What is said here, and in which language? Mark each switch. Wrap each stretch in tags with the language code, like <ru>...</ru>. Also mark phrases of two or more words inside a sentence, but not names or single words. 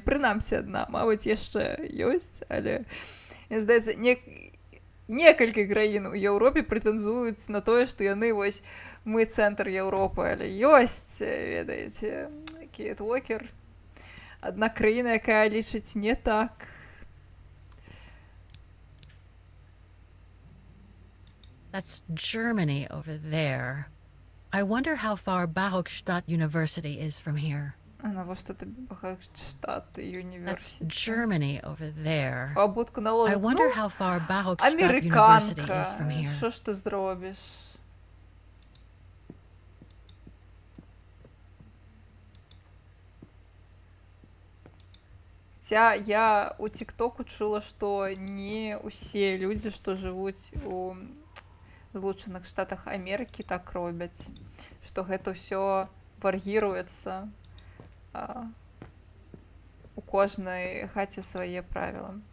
<be>Прынамсі адна, мабыць, яшчэ ёсць, але мне здаецца, некалькі краін у Еўропе прэтэндуюць на тое, што яны вось мы цэнтр Еўропы, але ёсць, ведаеце, Кейт Уокер, адна краіна, якая лічыць не так.</be> <en>That's Germany over there. I wonder how far Barokstadt University is from here.</en> <be>А навошта тобі Барокштадт</be> <en>That's</en> <be>універсітэт?</be> <en>Germany over there.</en> <be>Абутку</be> <en>I</en> <ru>наложить.</ru> <en>wonder</en> <be>Ну,</be> <en>how far Barokstadt University is</en> <be>американка.</be> <en>from here.</en> <uk>Що ж ти зробиш?</uk> <be>Хотя я у ТикТоку чула, што не ўсе людзі, што жывуць у Злучаных Штатах Амерыкі, так робяць, што гэта ўсё вар'іруецца, у кожнай хаце свае правілы.</be>